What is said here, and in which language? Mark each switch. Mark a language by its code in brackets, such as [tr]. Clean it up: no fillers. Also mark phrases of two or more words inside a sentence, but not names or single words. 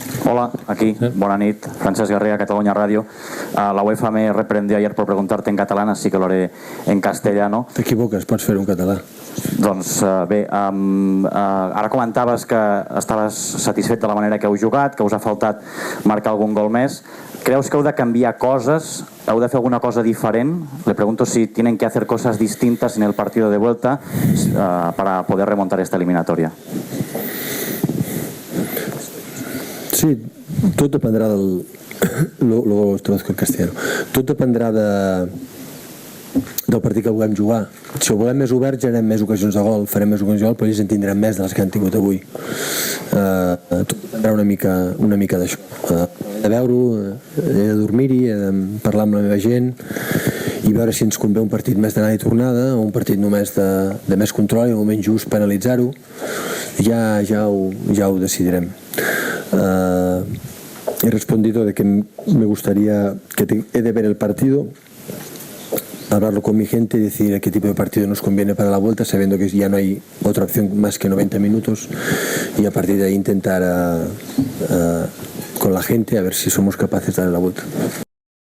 [es] Hola, aquí, [ca] buena nit, [es] Francesc Garriga, Cataluña Radio. La UEFA me reprendió ayer por preguntarte en catalán, así que lo haré en castellano. [ca] T'equivoques, pots fer-ho en català. Doncs bé, ara comentaves que estaves satisfet de la manera que heu jugat, que us ha faltat marcar algun gol més. ¿Creus que heu de canviar coses? ¿Heu de fer alguna cosa diferent? [es] Le pregunto si tienen que hacer cosas distintas en el partido de vuelta para poder remontar esta eliminatoria. [ca] Sí, tot dependrà del... [es] Luego os traduzco en castellano. [ca] Tot dependrà del partit que vulguem jugar. Si ho volem més obert, generem més ocasions de gol, farem més ocasions de gol, però ells en tindrem més de les que han tingut avui. Tot dependrà una mica d'això. He de veure-ho, he de dormir-hi, he de parlar amb la meva gent i veure si ens convé un partit més d'anada i tornada o un partit només de més control i un moment just per analitzar-ho. Ja ho decidirem. [es] He respondido de que me gustaría que he de ver el partido, hablarlo con mi gente y decir qué tipo de partido nos conviene para la vuelta, sabiendo que ya no hay otra opción más que 90 minutos y a partir de ahí intentar con la gente a ver si somos capaces de dar la vuelta.